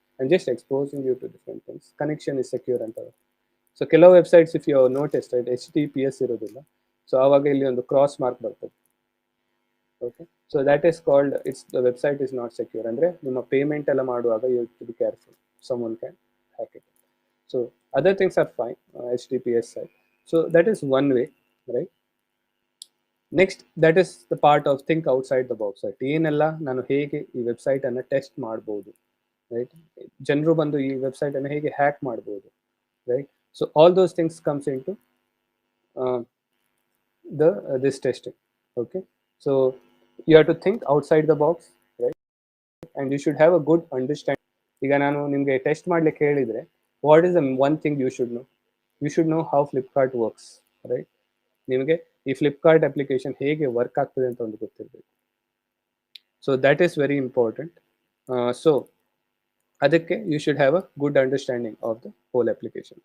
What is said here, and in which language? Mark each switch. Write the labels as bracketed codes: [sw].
[en] And just exposing you to different things. Connection is secure ಅಂತ. So [kn] ಕೆಲವು websites [en] if you notice, right, HTTPS [kn] ಇರೋದಿಲ್ಲ. So ಆವಾಗ ಇಲ್ಲಿ ಒಂದು ಕ್ರಾಸ್ ಮಾರ್ಕ್ ಬರ್ತದೆ, okay. [en] So that is called, it's the website is not secure. [kn] ಅಂದ್ರೆ ನಿಮ್ಮ payment ಎಲ್ಲ ಮಾಡುವಾಗ [en] You to be careful, someone can hack it. So other things are fine, HTTPS side. So that is one way, right. Next that is the part of think outside the box, right. [kn] ಏನೆಲ್ಲ ನಾನು ಹೇಗೆ ಈ website ಅನ್ನ test ಮಾಡ್ಬೋದು, [en] Right. [kn] ಜನರು ಬಂದು ಈ website ಅನ್ನು ಹೇಗೆ ಹ್ಯಾಕ್ ಮಾಡ್ಬೋದು, right. [en] So all those things comes into this testing, okay. So you have to think outside the box, right, and you should have a good understanding. [kn] ಈಗ ನಾನು ನಿಮಗೆ ಟೆಸ್ಟ್ ಮಾಡ್ಲಿಕ್ಕೆ ಹೇಳಿದ್ರೆ, [en] What is the one thing you should know? You should know how Flipkart works, [kn] right. ನಿಮಗೆ ಈ Flipkart application ಹೇಗೆ work ಆಗ್ತದೆ ಅಂತ ಒಂದು ಗೊತ್ತಿರಬೇಕು. [en] So that is very important. So ಅದಕ್ಕೆ you should have a good understanding of the whole application.